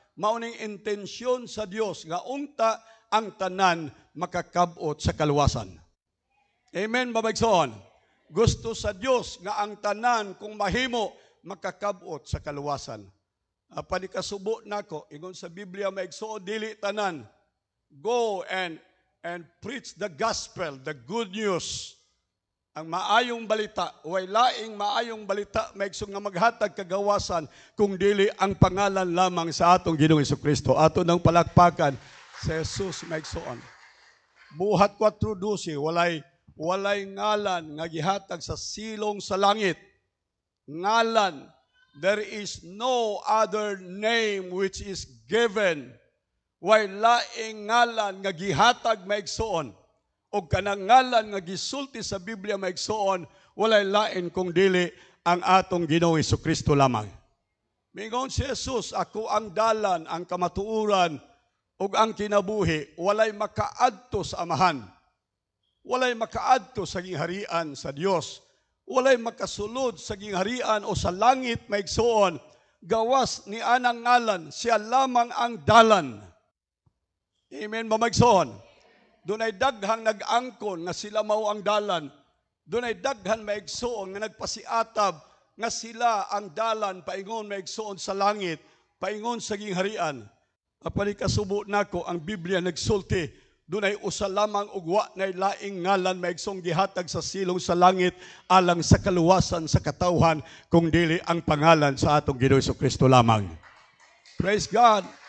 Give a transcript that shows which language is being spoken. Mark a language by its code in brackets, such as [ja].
[ceb] Mao ning intensyon sa Dios nga unta ang tanan makakabot sa kaluwasan. Amen babaigsoon. Gusto sa Dios nga ang tanan kung mahimo makakabot sa kaluwasan. Panikasubo nako ingon sa Biblia maigsoon dili tanan. [en] Go and preach the gospel, the good news. [ceb] Ang maayong balita, way laing maayong balita maigsoon nga maghatag kagawasan kung dili ang pangalan lamang sa atong Ginoong Jesucristo. Ato nang palakpakan sa Jesus maigsoon. Buhat 4:12 walay ngalan nga gihatag sa silong sa langit. Ngalan, [en] there is no other name which is given. [ceb] Way laing ngalan nga gihatag maigsoon. O kanang ngalan nga gisulti sa Biblia maigsoon, walay lain kung dili ang atong Ginoong Jesucristo lamang. Mingon si Jesus, ako ang dalan, ang kamatuuran, ug ang kinabuhi, walay makaadto sa Amahan. Walay makaadto sa gingharian sa Dios. Walay makasulod sa gingharian o sa langit maigsoon. Gawas ni anang ngalan, siya lamang ang dalan. Amen, mamagsoon. Doon ay daghang nag-angkon nga sila mao ang dalan. Doon ay daghan maigsoon nga nagpasiatab nga sila ang dalan paingon maigsoon sa langit, paingon sa gingharian. Apani kasubo nako ang Biblia nagsulti, doon ay usa lamang ugwa na laing ngalan maigsong gihatag sa silong sa langit alang sa kaluwasan sa katawhan kung dili ang pangalan sa atong Ginoong Jesucristo lamang. [en] Praise God.